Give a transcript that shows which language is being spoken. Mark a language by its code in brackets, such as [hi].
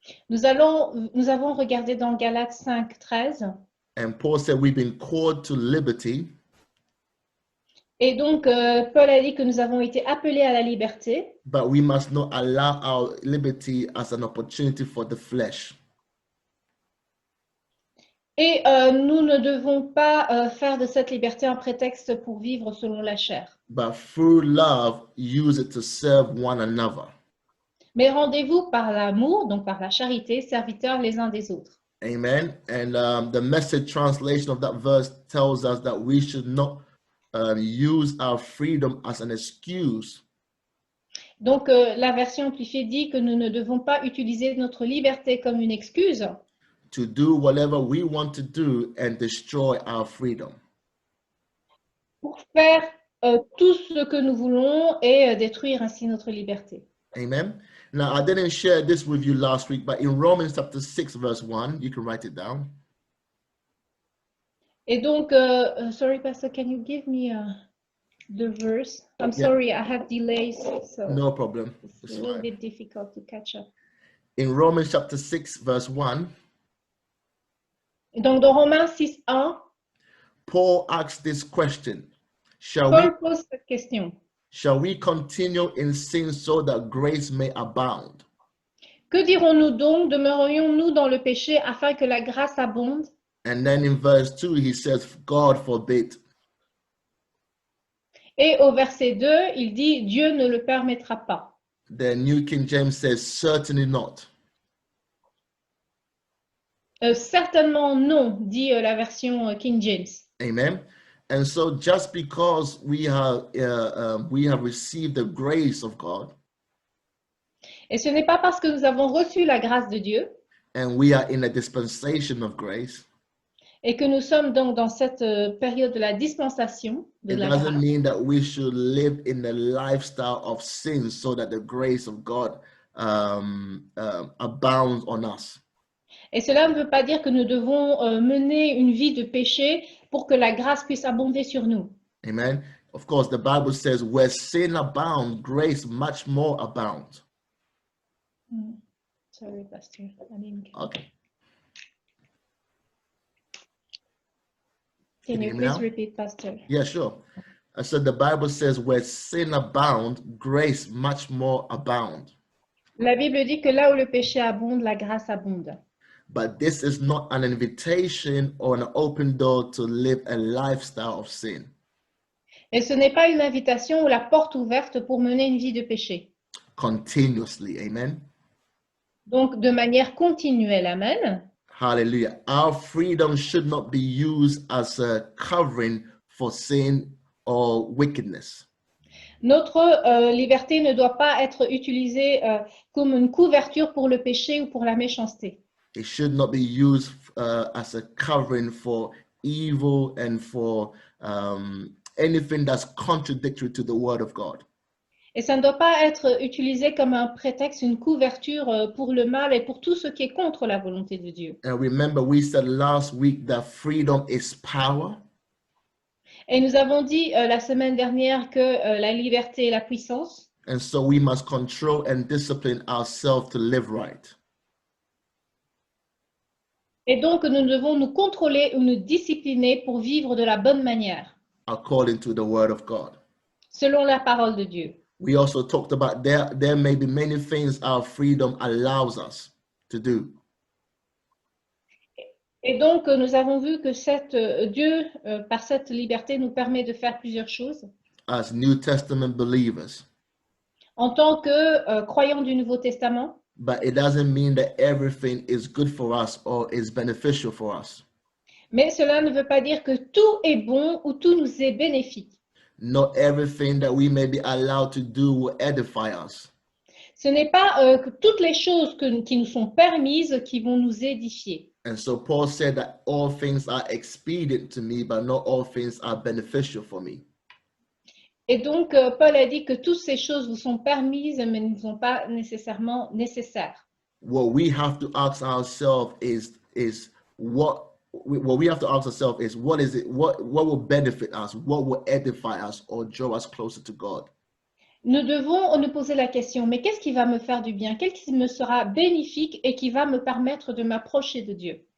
[fr] Nous avons regardé dans Galates 5:13. [en] And Paul said we've been called to liberty. [fr] Et donc, Paul a dit que nous avons été appelés à la liberté. [en] But we must not allow our liberty as an opportunity for the flesh. [fr] Et nous ne devons pas faire de cette liberté un prétexte pour vivre selon la chair. [en] But through love, use it to serve one another. [fr] Mais rendez-vous par l'amour, donc par la charité, serviteurs les uns des autres. Amen. [en] And the Message translation of that verse tells us that we should not use our freedom as an excuse. [fr] Donc, la version amplifiée dit que nous ne devons pas utiliser notre liberté comme une excuse [en] to do whatever we want to do and destroy our freedom. [fr] Pour faire tout ce que nous voulons et détruire ainsi notre liberté. Amen. [en] Now, I didn't share this with you last week, but in Romans chapter 6, verse 1, you can write it down. [fr] Et donc, [en] sorry, Pastor, can you give me the verse? I'm sorry, I have delays, so no problem. It's a little bit difficult to catch up. In Romans chapter 6, verse 1, [fr] donc dans Romains 6:1, [en] Paul asks this question. [fr] Paul pose cette question. [en] Shall we continue in sin so that grace may abound? [fr] Que dirons-nous donc? Demeurerions-nous dans le péché afin que la grâce abonde? [en] And then in verse 2, he says, God forbid. [fr] Et au verset 2, il dit, Dieu ne le permettra pas. [en] The New King James says, certainly not. [fr] Certainement non, dit la version King James. Amen. [en] And so just because we have received the grace of God, [fr] et ce n'est pas parce que nous avons reçu la grâce de Dieu, [en] and we are in a dispensation of grace, [fr] et que nous sommes donc dans cette période de la dispensation de [en] it [fr] la [en] doesn't [fr] grâce, [en] mean that we should live in the lifestyle of sin so that the grace of God abounds on us. [fr] Et cela ne veut pas dire que nous devons mener une vie de péché pour que la grâce puisse abonder sur nous. Amen. [en] Of course, the Bible says, where sin abounds, grace much more abounds. Sorry, Pastor. I didn't get Okay. Can you please repeat, Pastor? Yeah, sure. I said the Bible says, where sin abounds, grace much more abounds. [fr] La Bible dit que là où le péché abonde, la grâce abonde. [en] But this is not an invitation or an open door to live a lifestyle of sin. [fr] Et ce n'est pas une invitation ou la porte ouverte pour mener une vie de péché. [en] Continuously, amen. [fr] Donc, de manière continuelle, amen. Hallelujah. [en] Our freedom should not be used as a covering for sin or wickedness. [fr] Notre liberté ne doit pas être utilisée comme une couverture pour le péché ou pour la méchanceté. [en] It should not be used as a covering for evil and for anything that's contradictory to the word of God. [fr] Et ça ne doit pas être utilisé comme un prétexte, une couverture pour le mal et pour tout ce qui est contre la volonté de Dieu. [en] And remember, we said last week that freedom is power. [fr] Et nous avons dit la semaine dernière que la liberté est la puissance. [en] And so we must control and discipline ourselves to live right. [fr] Et donc, nous devons nous contrôler ou nous discipliner pour vivre de la bonne manière, [en] According to the word of God. [fr] selon la parole de Dieu. [en] We also talked about there may be many things our freedom allows us to do. [fr] Et donc, nous avons vu que Dieu, par cette liberté, nous permet de faire plusieurs choses. [en] As New Testament believers. [fr] En tant que croyants du Nouveau Testament, [en] But it doesn't mean that everything is good for us or is beneficial for us. [fr] mais cela ne veut pas dire que tout est bon ou tout nous est bénéfique. [en] Not everything that we may be allowed to do will edify us. [fr] Ce n'est pas que toutes les choses qui nous sont permises qui vont nous édifier. [en] And so Paul said that all things are expedient to me, but not all things are beneficial for me. [fr] Et donc, Paul a dit que toutes ces choses vous sont permises, mais ne sont pas nécessairement nécessaires. [en] What we have to ask ourselves is what we have to ask ourselves is what is it what will benefit us, what will edify us or draw us closer to God. [fr] Nous devons nous poser la question, mais qu'est-ce qui va me faire du bien? Qu'est-ce qui me sera bénéfique et qui va me permettre de m'approcher de Dieu?